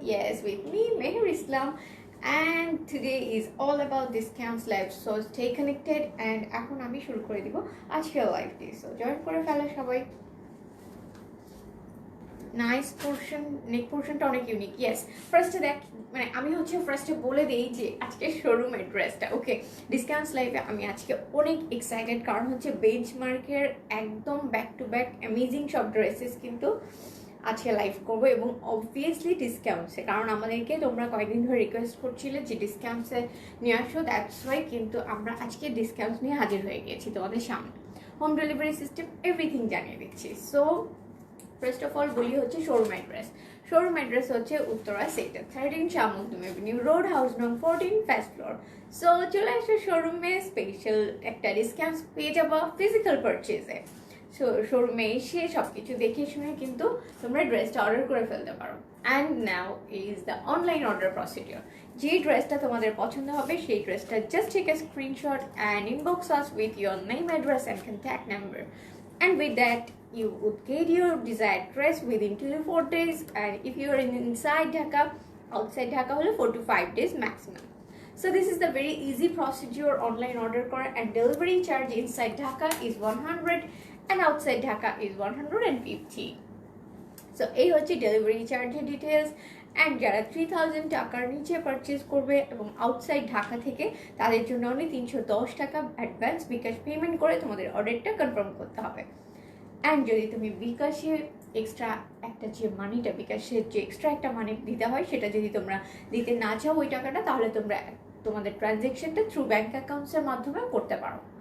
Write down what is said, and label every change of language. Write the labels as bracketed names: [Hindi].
[English] Yes, with me Meher Islam, and today is all about discounts live. So stay connected and [Bangla] এখন আমি শুরু করে দিব আজকের লাইভটি। সো জয়েন করে ফেলো সবাই। নাইস পোর্শন, নেক পোর্শনটা অনেক ইউনিক। ইয়েস, ফার্স্টে দেখ মানে আমি হচ্ছে ফার্স্টে বলে দিই যে আজকে শোরুম অ্যাড্রেসটা। ওকে, ডিসকাউন্টস লাইভে আমি আজকে অনেক এক্সাইটেড, কারণ হচ্ছে বেঞ্চমার্কের একদম ব্যাক টু ব্যাক অ্যামেজিং সব ড্রেসেস কিন্তু আজকে লাইভ করবো, এবং অবভিয়াসলি ডিসকাউন্টসে, কারণ আমাদেরকে তোমরা কয়েকদিন ধরে রিকোয়েস্ট করছিলে যে ডিসকাউন্টসে নিয়ে আসো। দ্যাটস ওয়াই কিন্তু আমরা আজকে ডিসকাউন্টস নিয়ে হাজির হয়ে গিয়েছি তোমাদের সামনে। হোম ডেলিভারি সিস্টেম এভরিথিং জানিয়ে দিচ্ছি। সো ফার্স্ট অফ অল বলি হচ্ছে শোরুম অ্যাড্রেস। শোরুম অ্যাড্রেস হচ্ছে Uttara sector 13 শামুকদম Avenue road, house নং 14, ফার্স্ট ফ্লোর। সো চলে আসো শোরুমে, স্পেশাল একটা ডিসকাউন্ট পেয়ে যাবো ফিজিক্যাল পারচেজে। সো শোরুমে এসে সব কিছু দেখে শুনে কিন্তু তোমরা ড্রেসটা অর্ডার করে ফেলতে পারো। [English] And now is the online order procedure. [Bangla] যে ড্রেসটা তোমাদের পছন্দ হবে সেই ড্রেসটা [English] just take a screenshot and inbox us with your name, address and contact number, and with that you would get your desired dress within 2 to 4 days, and if you are inside Dhaka, outside Dhaka [Bangla] hole [English] 4 to 5 days maximum. So this is the very easy procedure online order [Bangla] kora, [English] and delivery charge inside Dhaka is 100 and outside Dhaka is 150. [Bangla] So এই হচ্ছে delivery চার্জের details. And যারা 3000 টাকার নিচে purchase করবে এবং outside Dhaka থেকে, তাদের জন্য অনলি 310 টাকা অ্যাডভান্স বিকাশ পেমেন্ট করে তোমাদের অর্ডারটা কনফার্ম করতে হবে। অ্যান্ড যদি তুমি বিকাশে এক্সট্রা একটা যে মানিটা, বিকাশের যে এক্সট্রা একটা মানি দিতে হয়, সেটা যদি তোমরা দিতে না চাও ওই টাকাটা, তাহলে তোমরা তোমাদের ট্রানজ্যাকশনটা থ্রু ব্যাঙ্ক অ্যাকাউন্টসের মাধ্যমে করতে পারো।